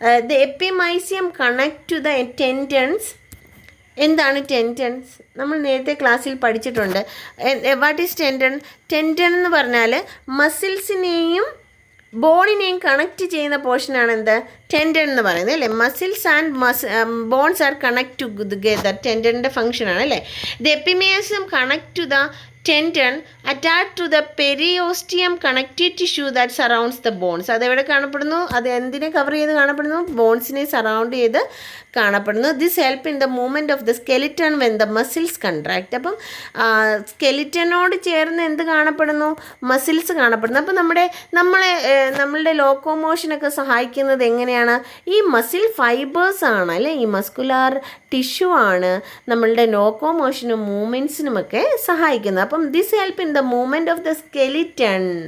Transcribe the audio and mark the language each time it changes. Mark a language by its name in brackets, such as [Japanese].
[English] The epimysium connect to the tendons. [Malayalam] എന്താണ് tendons, നമ്മൾ നേരത്തെ ക്ലാസ്സിൽ പഠിച്ചിട്ടുണ്ട്. [English] What is tendon? [Malayalam] ടെൻഡൻ എന്ന് പറഞ്ഞാൽ മസിൽസിനെയും ബോണിനെയും കണക്റ്റ് ചെയ്യുന്ന പോർഷനാണ് എന്ത്, ടെൻഡൻ എന്ന് പറയുന്നത് അല്ലേ. [English] muscles and bones are connect together, [Malayalam] ടെൻഡൻ്റെ ഫംഗ്ഷനാണ് അല്ലേ. [English] The epimysium connect to the tendon attached to the periosteum connective tissue that surrounds the bones. [Malayalam] അതെവിടെ കാണപ്പെടുന്നു, അത് എന്തിനെ കവർ ചെയ്ത് കാണപ്പെടുന്നു, ബോൺസിനെ സറൗണ്ട് ചെയ്ത് കാണപ്പെടുന്നു. [English] This help in the movement of the skeleton when the muscles contract. [Malayalam] അപ്പം സ്കെലിറ്റനോട് ചേർന്ന് എന്ത് കാണപ്പെടുന്നു, മസിൽസ് കാണപ്പെടുന്നു. അപ്പം നമ്മളുടെ ലോക്കോമോഷനൊക്കെ സഹായിക്കുന്നത് എങ്ങനെയാണ്, ഈ മസിൽ ഫൈബേഴ്സ് ആണ് അല്ലേ, ഈ മസ്കുലാർ ടിഷ്യൂ ആണ് നമ്മളുടെ ലോക്കോമോഷനും മൂവ്മെൻറ്റ്സിനുമൊക്കെ സഹായിക്കുന്നത്. അപ്പം [English] this help in the movement of the skeleton